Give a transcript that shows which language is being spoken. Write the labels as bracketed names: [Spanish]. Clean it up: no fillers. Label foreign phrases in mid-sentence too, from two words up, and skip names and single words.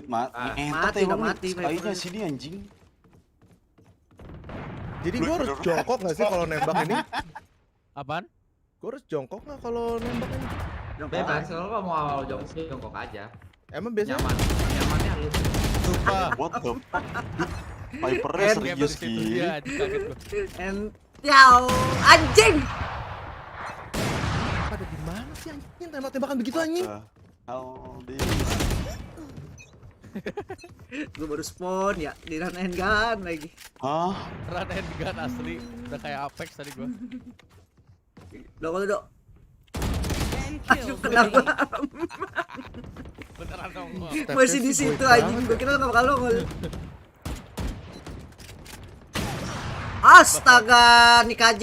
[Indonesian] Mati, udah mati, Sky-nya Viper. sini anjing. Jadi gua harus jongkok nggak sih kalau nembak ini? Apaan? Gua harus jongkok nggak kalau nembak ini? Bebas, kalau kamu mau jongkok aja. Emang biasanya Nyamannya lu. sumpah. [English] What the fuck? [Indonesian] Vipernya serius gini. Iya, kaget gua. Yau, anjing. Ada di mana sih anjing tembak-tembakan begitu anjing? Gue baru spawn ya di [English] run and gun [Indonesian] lagi. Hah? [English] Run and gun [Indonesian] asli. Udah kayak Apex tadi gua. Dok. Aduh, kenapa? Beneran dong. Masih di situ anjing. Gue kira lu gak bakal nongol. Astaga, nih KJ.